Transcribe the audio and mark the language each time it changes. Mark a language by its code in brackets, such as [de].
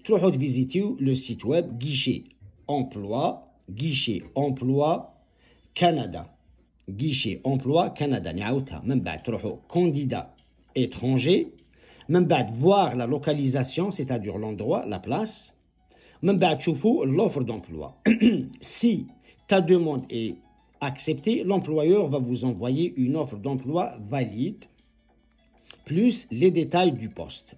[ar] تروحوا [fr] visiter le site web guichet emploi Canada, guichet emploi Canada. [ar] نعاودها من بعد تروحوا [fr] candidat étranger, [ar] من بعد [fr] voir la localisation, c'est-à-dire l'endroit, la place. [ar] من بعد تشوفوا [fr] l'offre d'emploi. Si ta demande est acceptée, l'employeur va vous envoyer une offre d'emploi valide plus les détails du poste.